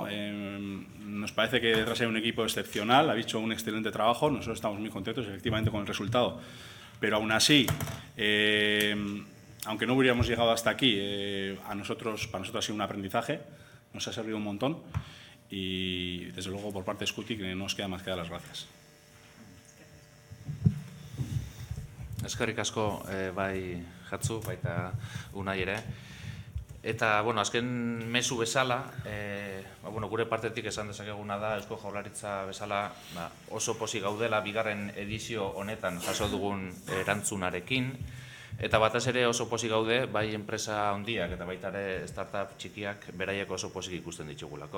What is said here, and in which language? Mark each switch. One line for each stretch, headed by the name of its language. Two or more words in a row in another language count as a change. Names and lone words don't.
Spanish: Nos parece que detrás hay un equipo excepcional, ha hecho un excelente trabajo, nosotros estamos muy contentos efectivamente con el resultado, pero aún así, aunque no hubiéramos llegado hasta aquí, para nosotros ha sido un aprendizaje, nos ha servido un montón y desde luego por parte de Scuti que no nos queda más que dar las gracias.
Basque: Eskerrik asko bai Jatzu, baita Unai ere. Eta, bueno, azken mezu bezala, gure partetik esan dezakeguna da, Eusko Jaurlaritza bezala oso pozik gaudela bigarren edizio honetan jaso dugun erantzunarekin, eta batez ere oso pozik gaude, bai enpresa handiak eta baita ere startup txikiak beraiek oso pozik ikusten ditugulako.